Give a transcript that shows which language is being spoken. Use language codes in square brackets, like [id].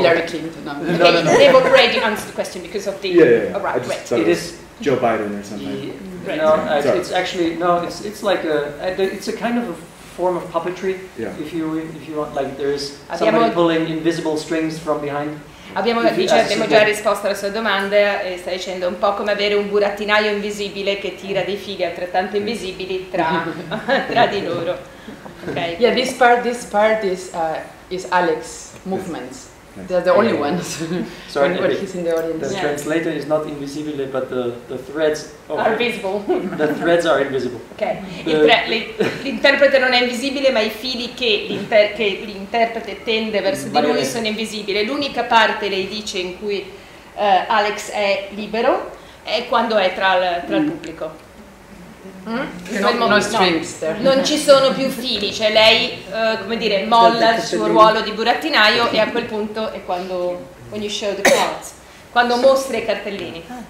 [en] Hillary Clinton. No. They've already answered the question because of the. Yeah. Right, I just thought it is Joe Biden or something. No, it's actually no. It's like it's a kind of a form of puppetry. Yeah. If you want, like there is somebody pulling invisible strings from behind. [it] Abbiamo già risposto alla sua domanda e sta dicendo un po' come avere un burattinaio invisibile che tira dei fili altrettanto invisibili tra di loro. [en] Okay. Yeah, this part is Alex movements. They're the only ones. Sorry, when he's in the audience. The translator is not invisibile, but the threads are visible. The threads are invisible. Okay. [it] L'interprete non è invisibile, ma i fili che l'interprete tende verso di lui sono invisibili. L'unica parte, lei dice, in cui Alex è libero è quando è tra il pubblico. Non ci sono più fili, cioè lei come dire, molla il suo ruolo di burattinaio e a quel punto è quando [en] when you show the cards, [it] quando mostra i cartellini.